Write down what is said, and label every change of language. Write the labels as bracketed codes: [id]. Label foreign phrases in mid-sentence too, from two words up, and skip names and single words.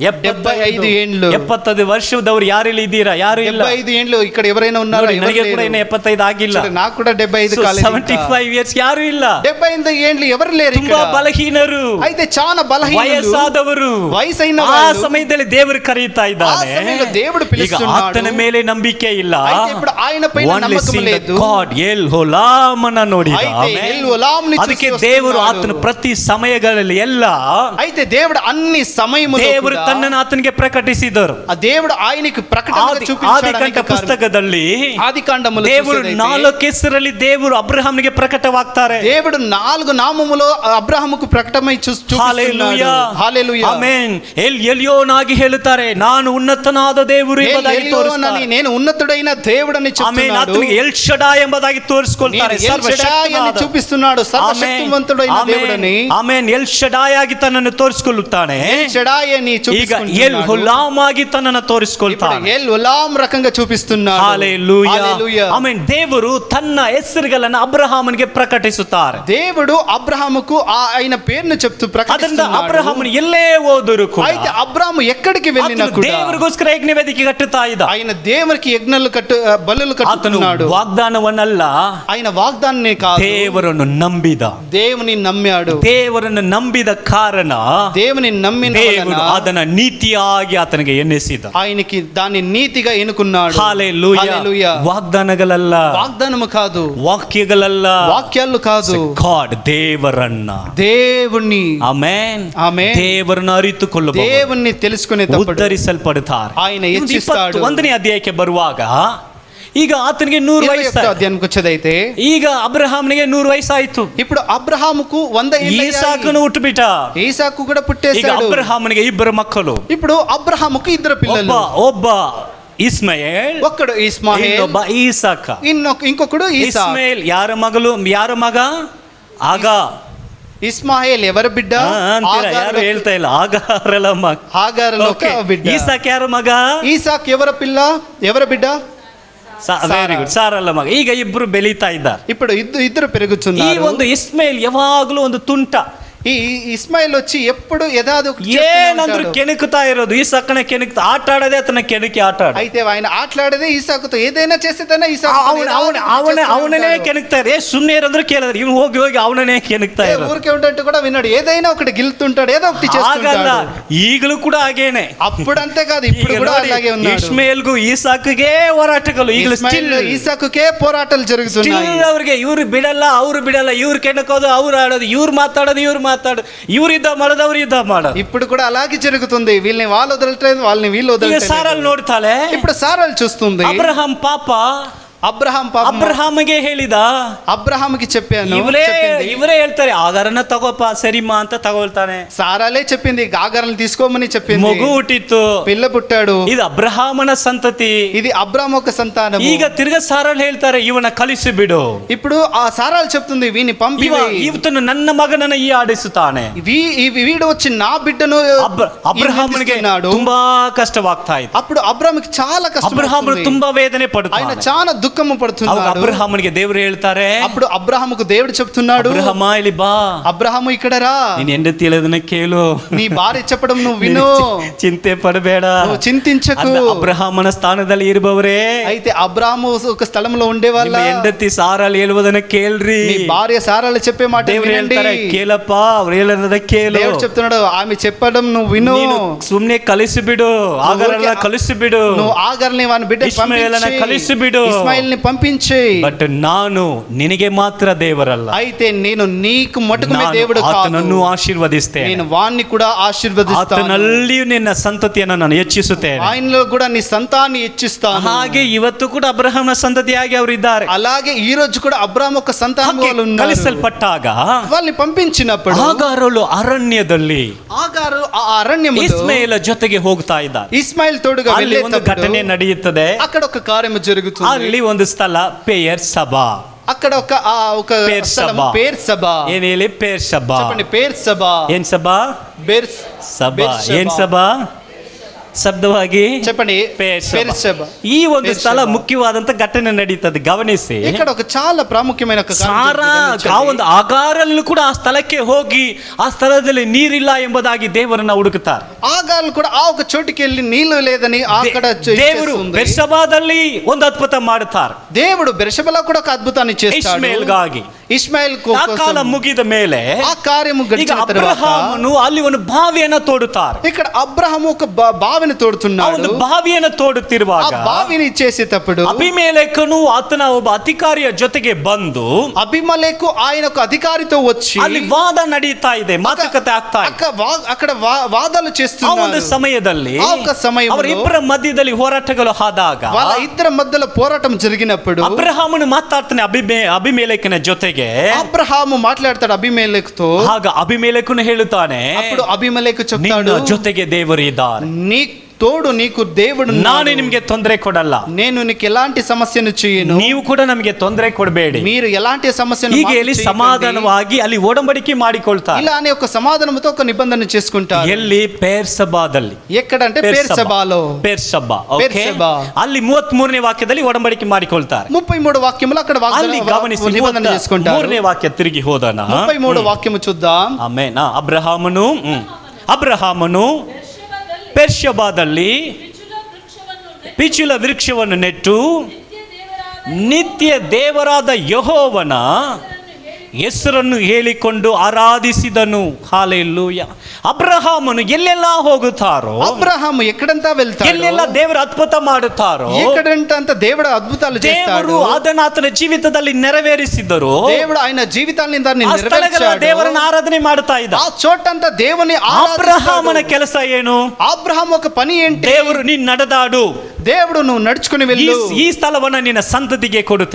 [te] 75 ఏండ్లు. [kn] 75 ವರ್ಷದವ್ರು ಯಾರಿಲ್ಲ ಇದ್ದೀರಾ? ಯಾರು ಇಲ್ಲ. [te] 75 ఏండ్లు ఇక్కడ ఎవరైనా ఉన్నారా? [kn] ನೋಡಿ, ನನಗೆ ಕೂಡ ಇನ್ನು 75 ಆಗಿಲ್ಲ. [te] చూడు, నాకు కూడా 75 కాలేదు. [kn] 75 ఇయర్స్ ಯಾರು ಇಲ್ಲ. [te] 75 ఏండ్లు ఎవరు లేరు [kn] ತುಂಬಾ [te] ఇక్కడ. బలహీనరు, అయితే చాలా బలహీనులు, [kn] ವಯಸ್ಸಾದವರು, [te] వయసైన [kn] ಆ [te] వాళ్ళు. [kn] ಸಮಯದಲ್ಲಿ ದೇವರು ಕರೀತಾ ಇದ್ದಾನೆ. ಆ ಸಮಯದಲ್ಲಿ దేవుడు ಈಗ [te] పిలుస్తున్నాడు. [kn] ಆತನ ಮೇಲೆ ನಂಬಿಕೆ ಇಲ್ಲ. [te] అయితే ఇప్పుడు ఆయన పైన [en] Only [te] నమ్మకం [en] seen the [te] లేదు. [kn] God El Olam ಅನ್ನ ನೋಡಿದ. [te] అయితే [kn] ಆಮೆನ್. [te] El Olam ని [kn] ಅದಕ್ಕೆ [te] చూసి [kn] ದೇವರು [te] వస్తున్నాడు. [kn] ಆತನ ಪ್ರತಿ ಸಮಯಗಳಲ್ಲಿ ಎಲ್ಲ [te] అయితే దేవుడు అన్ని సమయములో [kn] ದೇವರು [te] కూడా [kn] ತನ್ನನ್ನು ಆತನಿಗೆ ಪ್ರಕಟಿಸಿದರು. [te] ఆ దేవుడు ఆయనకి ప్రకటనగా [kn] ಆದಿಕಾಂಡ [te] చూపించాడు. [kn] ಪುಸ್ತಕದಲ್ಲಿ [te] ఆదికాండములో [kn] ದೇವರು [te] చూసేదైతే [kn] 4 ಹೆಸರಲ್ಲಿ ದೇವರು ಅಬ್ರಹಾಮಿಗೆ ಪ್ರಕಟವಾಗ್ತಾರೆ. [te] దేవుడు 4 నామములో అబ్రహాముకు ప్రకటమై చూపిస్తున్నాడు. హల్లెలూయా, హల్లెలూయా, [kn] ಆಮೆನ್. ಎಲ್ ಎಲಿಯೋನಾಗಿ ಹೇಳುತ್ತಾರೆ, ನಾನು ಉನ್ನತನಾದ ದೇವರು ಎಂಬುದಾಗಿ ತೋರಿಸ್ತಾರೆ. [te] నేను ఉన్నతుడైన దేవుడని [kn] ಆಮೆನ್. [te] చెప్తున్నాడు. [kn] ಆತನಿಗೆ ಎಲ್ ಶಡಾಯ್ ಎಂಬುದಾಗಿ ತೋರಿಸಿಕೊಳ್ತಾರೆ. [te] నేను ఎల్ షడాయ్ అని చూపిస్తున్నాడు. సర్వశక్తిమంతుడైన దేవుడని. [kn] ಆಮೆನ್. ಎಲ್ ಶಡಾಯ್ ಆಗಿ ತನ್ನನ್ನು ತೋರಿಸಿಕೊಳ್ಳುತ್ತಾನೆ. [te] ఎల్ షడాయ్ అని [kn] ಈಗ [te] చూపిస్తున్నాడు. [kn] ಎಲ್ ಹುಲಾಮ್ ಆಗಿ ತನ್ನನ್ನು ತೋರಿಸಿಕೊಳ್ತಾನೆ. [te] ఎల్ ఉలాం రకంగా చూపిస్తున్నాడు. హల్లెలూయా, హల్లెలూయా. [kn] ಆಮೆನ್. ದೇವರು ತನ್ನ ಹೆಸರುಗಳನ್ನು ಅಬ್ರಹಾಮನಿಗೆ ಪ್ರಕಟಿಸುತ್ತಾರೆ. [te] దేవుడు అబ్రహాముకు ఆయన పేరును చెప్తూ [kn] ಅದರಿಂದ [te] ప్రకటిస్తున్నాడు. [kn] ಅಬ್ರಹಾಮನು ಎಲ್ಲೇ ಹೋದರೂ ಕೂಡ [te] అయితే అబ్రాము ఎక్కడికి వెళ్ళినా [kn] ಆತನು [te] కూడా [kn] ದೇವರಿಗೋಸ್ಕರ ಯಜ್ಞ ವೇದಿಕೆ ಕಟ್ಟುತ್ತಾ ಇದ್ದ. [te] ఆయన దేవునికి యజ్ఞాలు బలులు [kn] ಆತನು [te] కట్టుతున్నాడు. [kn] ವಾಗ್ದಾನವನ್ನಲ್ಲ, [te] ఆయన వాగ్దానాన్ని కాదు, [kn] ದೇವರನ್ನು ನಂಬಿದ. [te] దేవుని నమ్మాడు. [kn] ದೇವರನ್ನು ನಂಬಿದ ಕಾರಣ [te] దేవుని నమ్మిన [kn] ದೇವರು [te] వలన [kn] ಅದನ್ನ ನೀತಿಯಾಗಿ ಆತನಿಗೆ ಎನ್ನಿಸಿದ. [te] ఆయనకి దాన్ని నీతిగా ఎన్నుకున్నాడు. హల్లెలూయా. హల్లెలూయా. [kn] ವಾಗ್ದಾನಗಳಲ್ಲ, [te] వాగ్దానము కాదు, [kn] ವಾಕ್ಯಗಳಲ್ಲ, [te] వాక్యాలు కాదు, [kn] ಗಾಡ್ ದೇವರನ್ನ. [te] దేవుణ్ణి. [kn] ಆಮೆನ್. ಆಮೆನ್. ದೇವರನ್ನು ಅರಿತುಕೊಳ್ಳಬಹುದು, [te] దేవుణ్ణి తెలుసుకునేటప్పుడు [kn] ಉದ್ಧರಿಸಲ್ಪಡುತ್ತಾರೆ. [te] ఆయన హెచ్చిస్తాడు. [kn] 21ನೇ ಅಧ್ಯಾಯಕ್ಕೆ ಬರುವಾಗ ಈಗ ಆತನಿಗೆ 100 ವಯಸ್ಸು. [te] అధ్యాయానికి వచ్చేదైతే [kn] ಈಗ ಅಬ್ರಹಾಮನಿಗೆ 100 ವಯಸ್ಸಾಯ್ತು. [te] ఇప్పుడు అబ్రహాముకు 100 ఏళ్ళు [kn] ಈಸಾಕನು ಹುಟ್ಟುಬಿಟ್ಟ. [te] ఈసాకు కూడా [kn] ಈಗ [te] పుట్టేశాడు. [kn] ಅಬ್ರಹಾಮನಿಗೆ 2 ಮಕ್ಕಳು. [te] ఇప్పుడు అబ్రహాముకు 2 పిల్లలు. [kn] ಒಬ್ಬ ಇಸ್ಮಾಯೇಲ್, [te] ఒక్కడు ఇస్మాయేల్, [kn] ಇನ್ನೊಬ್ಬ ಈಸಾಕ. [te] ఇంకొకడు ఈసా. [kn] ಇಸ್ಮಾಯೇಲ್ ಯಾರ ಮಗ? ಆಗ [te] ఇస్మాయేల్ ఎవరి బిడ్డ? [kn] ಅಂತೀರಾ? ಯಾರು ಹೇಳ್ತಾ ಇಲ್ಲ. ಆಗಾರಲ ಮಗ. [te] హాగారులో ఒక బిడ్డ. [kn] ಈಸಾಕ್ ಯಾರ ಮಗ? [te] ఈసాక్ ఎవరి పిల్ల? ఎవరి బిడ్డ? [en] very good. [kn] ಸಾರಲ್ಲ ಮಗ. ಈಗ ಇಬ್ರು ಬೆಳೀತಾ ಇದ್ದಾರೆ. [te] ఇప్పుడు ఇద్దరు [kn] ಈ [te] పెరుగుతున్నారు. [kn] ಒಂದು ಇಸ್ಮಾಯೇಲ್ ಯಾವಾಗಲೂ ಒಂದು ತುಂಟ. [te] ఈ ఇస్మాయిల్ వచ్చి ఎప్పుడు ఏదాది [kn] ಏನಂದ್ರು ಕೆಣಕುತ್ತಾ ಇರೋದು. ಈ ಸಕ್ಕನ ಕೆಣಕ್ತಾ ಆಟ ಆಡೋದೇ ಆತನ ಕೆಣಕಿ ಆಟ ಆಡ. [te] అయితే ఆయన ఆటలాడేదే ఈసాకుతో ఏదైనా చేసేదైనా [kn] ಅವನನೇ ಕೆಣಕ್ತಾ ಇರ. ಸುಮ್ಮನೆ ಇರೋದ್ರು ಕೇಳಿದ್ರೆ ಇವ್ನು ಹೋಗಿ ಅವನನ್ನೇ ಕೆಣಕ್ತಾ ಇರೋ. [te] ఊరికే ఉంటే కూడా విన్నాడు. ఏదైనా ఒకటి గిల్తుంటాడు, ఏదో ఒకటి చేస్తుంటాడు. [kn] ಈಗಲೂ ಕೂಡ ಹಾಗೇನೆ. [te] అప్పుడు అంతే కాదు, ఇప్పుడు కూడా అలాగే ఉన్నాడు. [kn] ಇಸ್ಮಾಯೇಲ್ಗೂ ಈಸಾಕ್ಗೆ ಹೋರಾಟಗಳು ಈಗಲೂ ಸ್ಟಿಲ್. [te] ఈసాకుకే పోరాటాలు జరుగుతున్నాయి. [kn] ಅವ್ರಿಗೆ ಇವ್ರು ಬಿಡಲ್ಲ, ಅವ್ರು ಬಿಡಲ್ಲ. ಇವ್ರು ಕೆಣಕೋದು, ಅವ್ರು ಆಡೋದು, ಇವ್ರು ಮಾತಾಡೋದು, ಇವ್ರು ಇವ್ರು ಯುದ್ಧ ಮಾಡೋದು, ಅವ್ರು ಯುದ್ಧ ಮಾಡೋದು. [te] ఇప్పుడు కూడా అలాగే జరుగుతుంది. వీళ్ళని వాళ్ళు వదలట్లేదు, వాళ్ళని వీళ్ళు వదలట్లేదు. [kn] ಸಾರಲ್ ನೋಡ್ತಾಳೆ. [te] ఇప్పుడు సారాలు చూస్తుంది. [kn] ಅಬ್ರಹಾಂ ಪಾಪ. ಅಬ್ರಹಾಮಿಗೆ ಹೇಳಿದ. [te] అబ్రహాముకి చెప్పాను. [kn] ಇವರೇ ಹೇಳ್ತಾರೆ, ಆಗಾರನ ತಗೋಪ ಸರಿಮಾ ಅಂತ ತಗೊಳ್ತಾನೆ. [te] సారాలే చెప్పింది, ఆగారాలను తీసుకోమని చెప్పింది. [kn] ಮಗು ಹುಟ್ಟಿತ್ತು, [te] పిల్ల పుట్టాడు. [kn] ಇದು ಅಬ್ರಹಾಮನ ಸಂತತಿ, [te] ఇది అబ్రాహాము యొక్క సంతానం. [kn] ಈಗ ತಿರ್ಗ ಸಾರಲ್ ಹೇಳ್ತಾರೆ, ಇವನ ಕಲಿಸಿ ಬಿಡು. [te] ఇప్పుడు ఆ సారాలు చెప్తుంది, వీని పంపి [kn] ಇವನು ನನ್ನ ಮಗನನ್ನ ಈ ಆಡಿಸುತ್ತಾನೆ. [te] వీడు వచ్చి నా బిడ్డను. [kn] ಅಬ್ರಹಾಮನಿಗೆ ತುಂಬಾ ಕಷ್ಟವಾಗ್ತಾ ಇತ್ತು. [te] అప్పుడు అబ్రాహాముకి చాలా కష్టం. [kn] ಅಬ್ರಹಾಮನು ತುಂಬಾ ವೇದನೆ ಪಡುತ್ತಾನೆ. [te] ఆయన చాలా దుఃఖము [kn] ಅವಾಗ [te] పడుతున్నాడు. [kn] ಅಬ್ರಹಾಮನಿಗೆ ದೇವರು ಹೇಳ್ತಾರೆ, [te] అప్పుడు అబ్రహాముకు దేవుడు చెప్తున్నాడు, [kn] ಅಬ್ರಹಾಮ ಇಲ್ಲಿ ಬಾ, [te] అబ్రహాము ఇక్కడ రా, [kn] ನೀನ್ ಹೆಂಡತಿ ಹೇಳೋದನ್ನ ಕೇಳು, [te] నీ భార్య చెప్పడం నువ్వు విను, [kn] ಚಿಂತೆ ಪಡಬೇಡ, [te] నువ్వు చింతించకు. [kn] ಅಬ್ರಹಾಮನ ಸ್ಥಾನದಲ್ಲಿ ಇರುವವರೇ, [te] అయితే అబ్రహాము ఒక స్థలంలో ఉండేవాళ్ళ, [kn] ನಿಮ್ಮ ಹೆಂಡತಿ ಸಾರಾಲ್ ಹೇಳುವುದನ್ನ ಕೇಳ್ರಿ. [te] మీ భార్య సారాలు చెప్పే మాట [kn] ದೇವ್ರು [te] వినండి. [kn] ಹೇಳ್ತಾರೆ, ಕೇಳಪ್ಪ, ಅವ್ರು ಹೇಳೋದನ್ನ ಕೇಳು. [te] దేవుడు చెప్తున్నాడు, ఆమె చెప్పడం నువ్వు విను, [kn] ನೀನು ಸುಮ್ನೆ ಕಲಿಸಿಬಿಡು, ಆಗರನ್ನ ಕಲಿಸಿಬಿಡು, [te] నువ్వు ఆగర్ని వాని బిడ్డ [kn] ಇಸ್ಮಾಯೇಲನ ಕಲಿಸಿಬಿಡು, [te] ఇస్మాయిల్ని పంపించి. [kn] ಬಟ್ ನಾನು ನಿನಗೆ ಮಾತ್ರ ದೇವರಲ್ಲ, [te] అయితే నేను నీకు మటుకునే [kn] ನಾನು [te] దేవుడు కాదు, [kn] ಆತನನ್ನು ಆಶೀರ್ವದಿಸ್ತೇನೆ, [te] నేను వాణ్ణి కూడా ఆశీర్వదిస్తాను, [kn] ಆತನಲ್ಲಿಯೂ ನಿನ್ನ ಸಂತತಿಯನ್ನು ನಾನು ಹೆಚ್ಚಿಸುತ್ತೇನೆ. [te] ఆయనలో కూడా నీ సంతాన్ని హెచ్చిస్తాను. [kn] ಹಾಗೆ ಇವತ್ತು ಕೂಡ ಅಬ್ರಹಾಮನ ಸಂತತಿಯಾಗಿ ಅವರು ಇದ್ದಾರೆ. [te] అలాగే ఈ రోజు కూడా అబ్రాహాము ఒక సంతానం వాళ్ళు ఉన్నారు. [kn] ಕಲಿಸಲ್ಪಟ್ಟಾಗ [te] వాళ్ళని పంపించినప్పుడు [kn] ಆಗಾರಳು ಅರಣ್ಯದಲ್ಲಿ [te] ఆగారు ఆ అరణ్యములో [kn] ಇಸ್ಮಾಯೇಲ ಜೊತೆಗೆ ಹೋಗ್ತಾ ಇದ್ದಾರೆ. [te] ఇస్మాయిల్ తోడుగా [kn] ಅಲ್ಲಿ ಒಂದು ಘಟನೆ [te] వెళ్ళేటప్పుడు [kn] ನಡೆಯುತ್ತದೆ. [te] అక్కడ ఒక కార్యము జరుగుతుంది. [kn] ಅಲ್ಲಿ ಒಂದು ಸ್ಥಳ ಪೇಯರ್ ಸಭಾ. [te] అక్కడ ఒక పేర్ స్థలం సభ. పేర్ సభ. [kn] ಏನ್ ಹೇಳಿ? ಪೇರ್ ಸಭಾ. [te] చెప్పండి, పేర్ సభ. [kn] ಏನ್ ಸಭಾ? [te] బేర్ [kn] ಸಭಾ. ಬೇರ್ ಸಭಾ. ಏನ್ ಸಭಾ? ಶಬ್ದವಾಗಿ [te] చెప్పండి, పేర్ పేర్ [kn] ಸಭಾ. [te] సభ. [kn] ಈ ಒಂದು [te] పేర్ [kn] ಸ್ಥಳ [te] సభ. [kn] ಮುಖ್ಯವಾದಂತ ಘಟನೆ ನಡೀತದೆ, ಗಮನಿಸಿ. [te] ఇక్కడ ఒక చాలా ప్రాముఖ్యమైన ఒక కార్యం [kn] ಸಾರಾ [te] జరుగుతుంది. [kn] ಆ ಒಂದು ಆಗಾರಲ್ಲೂ ಕೂಡ ಆ ಸ್ಥಳಕ್ಕೆ ಹೋಗಿ ಆ ಸ್ಥಳದಲ್ಲಿ ನೀರಿಲ್ಲ ಎಂಬುದಾಗಿ ದೇವರನ್ನ ಹುಡುಕುತ್ತಾರೆ. [te] ఆగాలు కూడా ఆ ఒక చోటుకి వెళ్ళి నీళ్లు లేదని అక్కడ [kn] ದೇವರು [te] చేస్తుంది. [kn] ಬೆರ್ಷಬಾದಲ್ಲಿ ಒಂದು ಅದ್ಭುತ ಮಾಡುತ್ತಾರೆ. [te] దేవుడు బెర్షెబలో కూడా ఒక అద్భుతాన్ని చేస్తాడు. [kn] ಇಷ್ಮಾಯೇಲ್ಗಾಗಿ. [te] ఇస్మాయిల్ [kn] ಆ ಕಾಲ ಮುಗಿದ ಮೇಲೆ [te] ఆ కార్యము [kn] ಈಗ [te] గడిచిన తర్వాత [kn] ಅಬ್ರಹಾಮನು ಅಲ್ಲಿ ಒಂದು ಬಾವಿಯನ್ನು ತೋಡುತ್ತಾರೆ. [te] ఇక్కడ అబ్రహాము ఒక బావిని [kn] ಆ [te] తోడుతున్నాడు. [kn] ಒಂದು ಬಾವಿಯನ್ನು [te] ఆ [kn] ತೋಡುತ್ತಿರುವಾಗ [te] బావిని చేసేటప్పుడు [kn] ಅಭಿಮೇಲೆಕನು ಆತನ ಒಬ್ಬ ಅಧಿಕಾರಿಯ ಜೊತೆಗೆ ಬಂದು [te] అభిమలేకు ఆయన ఒక అధికారితో వచ్చి [kn] ಅಲ್ಲಿ ವಾದ ನಡೀತಾ ಇದೆ, ಮಾತುಕತೆ ಆಗ್ತಾ ಇದೆ. [te] అక్కడ వాదాలు [kn] ಆ ಒಂದು [te] చేస్తున్నారు. [kn] ಸಮಯದಲ್ಲಿ [te] ఆ ఒక సమయంలో [kn] ಅವರಿಬ್ಬರ ಮಧ್ಯದಲ್ಲಿ ಹೋರಾಟಗಳು ಆದಾಗ [te] వాళ్ళ ఇద్దరి మధ్యలో పోరాటం జరిగినప్పుడు [kn] ಅಬ್ರಹಾಮನು ಮಾತಾಡ್ತಾನೆ ಅಭಿಮೇಲೆಕನ ಜೊತೆಗೆ. [te] అబ్రహాము మాట్లాడతాడు అభిమేలకుతో. [kn] ಆಗ ಅಭಿಮೇಲೆಕನು ಹೇಳುತ್ತಾನೆ, [te] అప్పుడు అభిమలేకు [kn] ನಿನ್ನ [te] చెప్తాడు, [kn] ಜೊತೆಗೆ ದೇವರು ಇದ್ದಾರೆ, [te] నీ తోడు నీకు దేవుడు [kn] ನಾನೇ ನಿಮ್ಗೆ ತೊಂದರೆ ಕೊಡಲ್ಲ, [te] నేను నీకు ఎలాంటి సమస్యను చేయను, [kn] ನೀವು ಕೂಡ ನಮಗೆ ತೊಂದರೆ ಕೊಡಬೇಡಿ. [te] మీరు ఎలాంటి సమస్యను [kn] ಹೀಗೆ ಹೇಳಿ ಸಮಾಧಾನವಾಗಿ ಅಲ್ಲಿ ಒಡಂಬಡಿಕೆ ಮಾಡಿಕೊಳ್ತಾರೆ. [te] ఇలానే ఒక సమాధానంతో ఒక నిబంధన చేసుకుంటారు. [kn] ಎಲ್ಲಿ? ಪೇರ್ ಸಭಾದಲ್ಲಿ. [te] ఎక్కడంటే పేర్ సభలో. [kn] ಪೇರ್ ಸಭಾ. [te] పేర్ [kn] ಓಕೆ. ಸಭ. ಅಲ್ಲಿ 33ನೇ ವಾಕ್ಯದಲ್ಲಿ ಒಡಂಬಡಿಕೆ ಮಾಡಿಕೊಳ್ತಾರೆ. [te] 33 వాక్యములు అక్కడ [kn] ಅಲ್ಲಿ ಗಮನಿಸಿ, [te] నిబంధన చేసుకుంటారు. [kn] 3ನೇ ವಾಕ್ಯ ತಿರುಗಿ ಹೋದನ. [te] 33 వాక్యము చూద్దాం. [kn] ಆಮೇನ್. ಅಬ್ರಹಾಮನು ಪೆರ್ಷಬಾದಲ್ಲಿ ಪಿಚುಲ ವೃಕ್ಷವನ್ನು ನೆಟ್ಟು ನಿತ್ಯ ದೇವರಾದ ಯೆಹೋವನ ಹೆಸರನ್ನು ಹೇಳಿಕೊಂಡು ಆರಾಧಿಸಿದನು. ಹಾಲೆಲೂಯಾ. ಅಬ್ರಹಾಮನು ಎಲ್ಲೆಲ್ಲ ಹೋಗುತ್ತಾರೋ, [te] అబ్రహాము ఎక్కడంతా వెళ్తాడు, [kn] ಎಲ್ಲೆಲ್ಲ ದೇವರ ಅದ್ಭುತ ಮಾಡುತ್ತಾರೋ, [te] ఎక్కడంతా దేవుడు అద్భుతాలు చేస్తాడు. [kn] ದೇವರು ಅದನ್ನು ಆತನ ಜೀವಿತದಲ್ಲಿ ನೆರವೇರಿಸಿದರು. [te] దేవుడు ఆయన జీవితాన్ని దాన్ని [kn] ಆ ಸ್ಥಳಗಳ [te] నెరవేర్చాడు. [kn] ದೇವರನ್ನ ಆರಾಧನೆ ಮಾಡುತ್ತಾ ಇದ್ದ. [te] ఆ చోటంతా దేవుని [kn] ಅಬ್ರಹಾಮನ ಕೆಲಸ ಏನು? [te] అబ్రహాం ఒక పని ఏంటి? [kn] ದೇವರು ನೀನ್ ನಡೆದಾಡು, [te] దేవుడు నువ్వు నడుచుకుని వెళ్ళు, [kn] ಈ ಸ್ಥಳವನ್ನ ನಿನ್ನ ಸಂತತಿಗೆ ಕೊಡುತ್ತೆ,